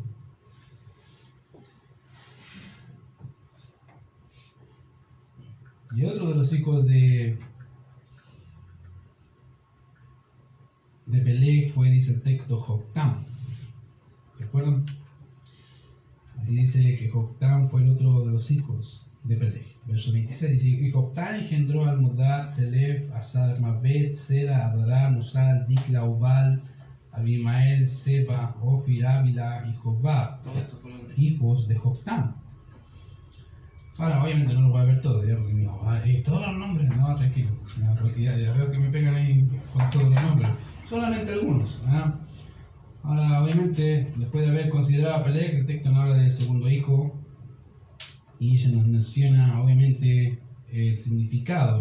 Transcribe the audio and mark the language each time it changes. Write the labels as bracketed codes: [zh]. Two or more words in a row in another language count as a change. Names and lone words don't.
[es] Y otro de los hijos de Peleg fue, dice el texto, Joctán. ¿Recuerdan? Ahí dice que Joctán fue el otro de los hijos de Peleg. Verso 26 dice, y Joctán engendró a Almodad, Selef, Asarmaveth, Sera, Adoram, Usal, Dikla, Ubal, Abimael, Seba, Ofir, Ávila y Jobab, hijos de Joctán. Ahora, obviamente no lo voy a ver todo, ya, porque no va a decir todos los nombres, no, tranquilo, ya, porque ya veo que me pegan ahí con todos los nombres, solamente algunos. ¿Ya? Ahora, obviamente, después de haber considerado a Peleg, el texto nos habla del segundo hijo y se nos menciona, obviamente, el significado.